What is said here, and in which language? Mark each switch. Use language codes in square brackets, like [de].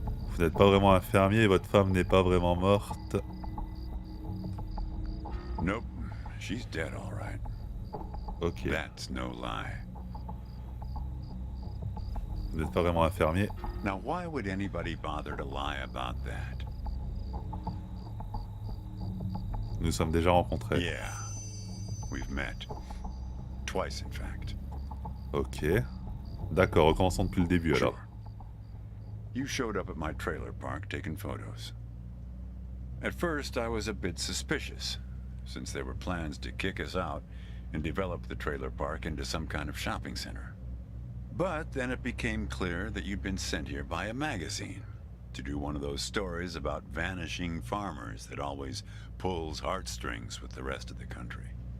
[fr] Vous n'êtes pas vraiment infirmier et votre femme n'est pas vraiment morte. [en] Nope, she's dead all right. Ok. That's no lie. [fr] Vous n'êtes pas vraiment infirmier. [en] Now, why would anybody bother to lie about that? [fr] Nous nous sommes déjà rencontrés. [en] Yeah, we've met. Twice, in fact. Ok. [fr] D'accord, recommençons depuis le début alors. [en] Sure. You showed up at my trailer park taking photos. At first, I was a bit suspicious, since there were plans to kick us out and develop the trailer park into some kind of shopping center. But then it became clear that you'd been sent here by a magazine to do one of those stories about vanishing farmers that always pulls heartstrings with the rest of the country.